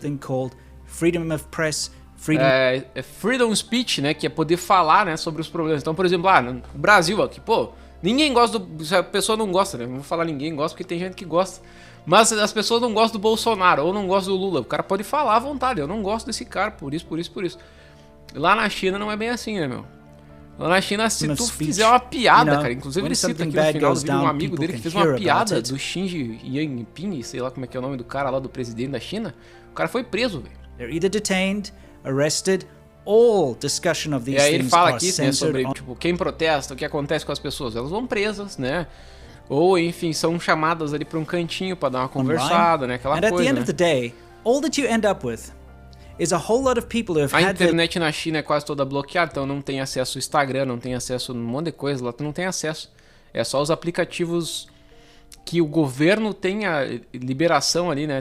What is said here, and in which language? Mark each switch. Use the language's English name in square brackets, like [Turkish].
[English] Thing called freedom of press, freedom speech, [Portuguese] né, que é poder falar, né, sobre os problemas. Então, por exemplo, no Brasil aqui, pô, ninguém gosta se a pessoa não gosta, né, não vou falar ninguém gosta porque tem gente que gosta, mas as pessoas não gostam do Bolsonaro ou não gostam do Lula, o cara pode falar à vontade, eu não gosto desse cara, por isso. Lá na China não é bem assim, né, meu? Lá na China, se tu fizer uma piada, cara, inclusive ele cita aqui no final do vídeo um amigo dele que fez uma piada do Xi Jinping, sei lá como é que é o nome do cara lá, do presidente da China, o cara foi preso, velho. [English] They're either detained, arrested, all discussion of these [Portuguese] things. E aí ele fala aqui, né, sobre tipo, quem protesta, o que acontece com as pessoas, elas vão presas, né? Ou enfim, são chamadas ali para um cantinho para dar uma conversada, né, aquela coisa. [English] And at the end of the day, all that you end up with is a whole lot of people who have [Portuguese] a internet na China é quase toda bloqueada, então não tem acesso ao Instagram, não tem acesso a um monte de coisa, lá tu não tem acesso. É só os aplicativos que o governo tem a liberação ali, né?